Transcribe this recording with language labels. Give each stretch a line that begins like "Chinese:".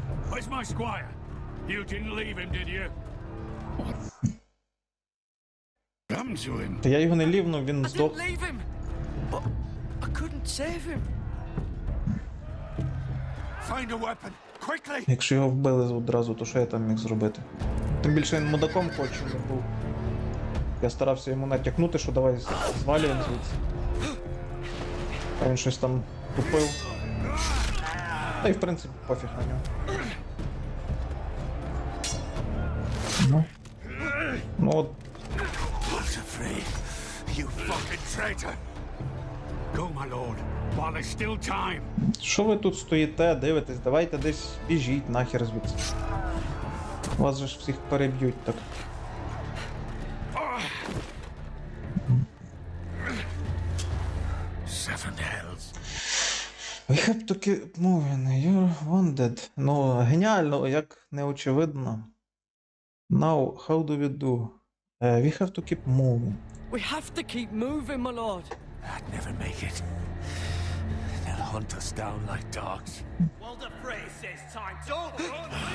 English: Where's my squire? You didn't leave him, did you? What happened to him?
Ukrainian: Та я його не лівнув, він
English: I
Ukrainian: здох.
English: didn't leave him, but I couldn't save him. Find a weapon, quickly!
Ukrainian: Якщо його вбили одразу, то що я там міг зробити? Тим більше він мудаком кончений був. Я старався йому натякнути, що давай звалюємо звідси. А він щось там тупив. Та й в принципі пофіг на нього. Ну. Ну от.
English: Not afraid, you fucking traitor! Go, my lord, while there's still time.
Ukrainian: Що ви тут стоїте, дивитесь? Давайте десь біжіть нахер звідси. Вас же ж всіх переб'ють так.
English: Seven hells. We have to keep moving, you're wounded.
Ukrainian: Ну, геніально, як неочевидно.
English: Now, how do we do? We have to keep moving. We have to keep moving, my lord. I'd never make it. They'll hunt us down like dogs. Well, the phrase says time to run,